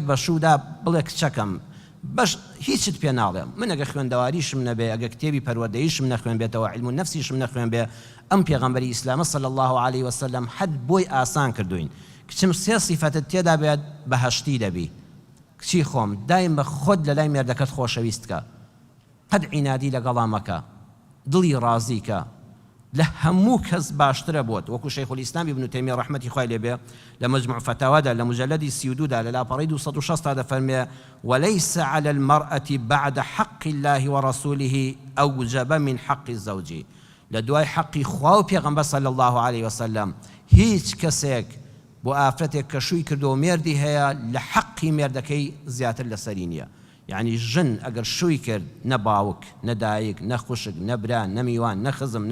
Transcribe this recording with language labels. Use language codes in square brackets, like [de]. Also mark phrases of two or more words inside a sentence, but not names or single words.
[ckb] بەشوودا بڵێ کچەکەم بەش هیچت پێ ناڵێم من ئەگە خوێندەواریشم نەبێ ئەگە کتێبی پەروەردەییشم نەخوێن بێتەوە [ar] علم النەفسیشم [ckb] نەخوێن بێ ئەم پێغەمبەری ئیسلامە [ar] صلی الله عليه وسلم [ckb] حەد بۆی ئاسان کردوین کچم سێ سیفەتت تێدا بێت بەهەشتی دەبی کچی خۆم دایم بە خۆت لە لای مێردەکەت خۆشەویستکە قەد عینادی لەگەڵا مەکە دڵی ڕازیکە لە هەموو کەس باشترە بۆت وەکو شەیخ الئیسلام ابن تەیمیە ڕەحمەتی خوای لێبێ لە مەجموع فتاوادا لە مجەلەدی 32دا لە لاپەڕەی 260 دا دەفەرمێ [ar] وليس على المرأة بعد حق الله ورسوله أوجب من حق الزوج [ckb] لە دوای حەقی خوا و پێغەمبەر [ar] صلی الله عليه وسلم [ckb] هیچ کەسێک بۆ ئافرەتێک کە شووی کردو مێردی هەیە لە حەقی مێردەکەی زیاتر لەسەری نییە یعنی ژن ئەگەر شووی کرد نە باوک نە دایک نە خوشک نە برا نە میوان نە خزم